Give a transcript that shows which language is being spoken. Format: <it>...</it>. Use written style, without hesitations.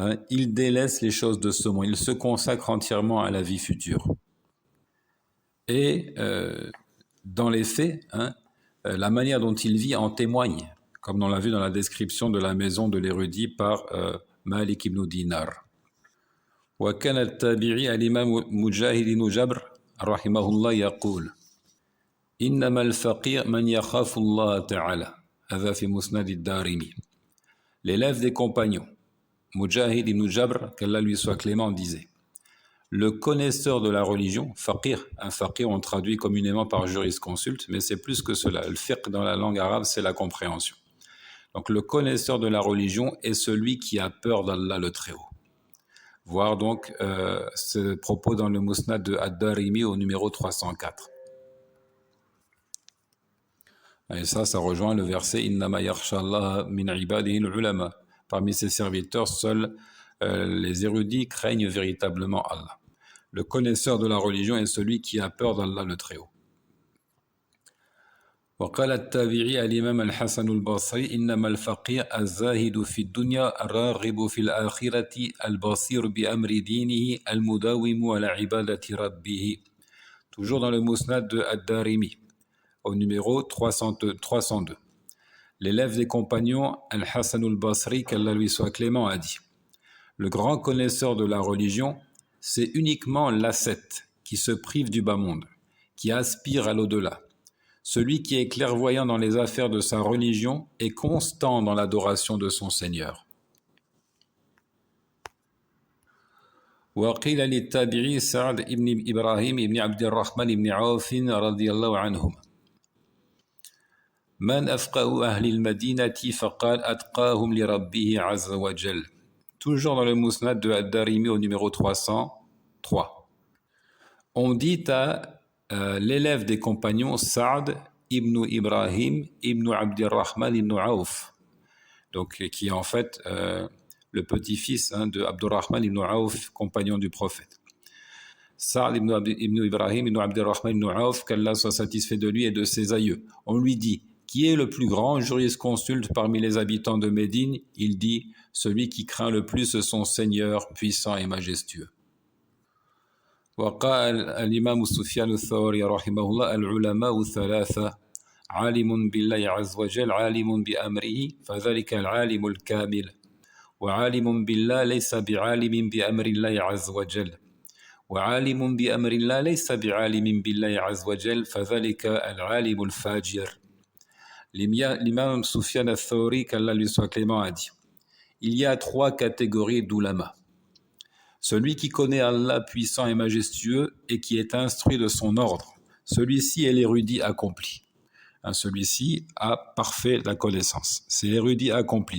<fr>Il délaisse les choses de ce monde, il se consacre entièrement à la vie future. Et dans les faits, la manière dont il vit en témoigne, comme on l'a vu dans la description de la maison de l'érudit par Malik ibn Dinar.</fr> <ar>وكان التابعي الإمام مجاهد بن جبر رحمه الله يقول إنما الفقيه من يخاف الله تعالى هذا في مسند الدارمي.</ar> <fr>L'élève des compagnons, Mujahid ibn Jabr, qu'Allah lui soit clément, disait: le connaisseur de la religion, faqih, un faqih on traduit communément par jurisconsulte, mais c'est plus que cela. Le fiqh dans la langue arabe, c'est la compréhension. Donc le connaisseur de la religion est celui qui a peur d'Allah le Très-Haut. Voir donc ce propos dans le Musnad de Ad-Darimi au numéro 304. Et ça rejoint le verset</fr> <ar>Innama yakhsha Allah min ibadihi al-ulama.</ar> <fr>Parmi ses serviteurs, seuls les érudits craignent véritablement Allah. Le connaisseur de la religion est celui qui a peur d'Allah le Très-Haut.</fr> <ar>وقال التابعي الإمام الحسن البصري إنما الفقيه الزاهد في الدنيا الراغب في الآخرة البصير بأمر دينه المداوم على عبادة ربه.</ar> <fr>Toujours dans le Musnad de Ad-Darimi, au numéro 302. L'élève des compagnons, Al-Hassan al-Basri, qu'Allah lui soit clément, a dit: le grand connaisseur de la religion, c'est uniquement l'ascète qui se prive du bas monde, qui aspire à l'au-delà. Celui qui est clairvoyant dans les affaires de sa religion est constant dans l'adoration de son Seigneur.</fr> <ar>وقيل للتابعي سعد ابن إبراهيم ابن عبد الرحمن ابن عوف رضي الله عنهما من أفقه أهل المدينة فقال أتقاهم لربه عز وجل.</ar> <fr>Toujours dans le Musnad de Ad-Darimi au numéro 303. On dit à l'élève des compagnons Saad ibn Ibrahim ibn Abdirrahman ibn Auf, donc qui est en fait le petit-fils de Abdurrahman ibn Auf, compagnon du prophète. Saad ibn Ibrahim ibn Abdirrahman ibn Auf, qu'Allah soit satisfait de lui et de ses aïeux. On lui dit: qui est le plus grand jurisconsulte parmi les habitants de Médine? Il dit: celui qui craint le plus son Seigneur puissant et majestueux.</fr> <ar>وقال الإمام سفيان الثوري رحمه الله العلماء ثلاثة عالم بالله عز وجل عالم بأمره فذلك العالم الكامل وعالم بالله ليس بعالم بأمر الله عز وجل وعالم بأمر الله ليس بعالم بالله عز وجل فذلك العالم الفاجر.</ar> <fr>L'imam Sufyan al-Thawri, qu'Allah lui soit clément, a dit: il y a 3 catégories d'ulama. Celui qui connaît Allah puissant et majestueux et qui est instruit de son ordre, celui-ci est l'érudit accompli. Celui-ci a parfait la connaissance. C'est l'érudit accompli.</fr>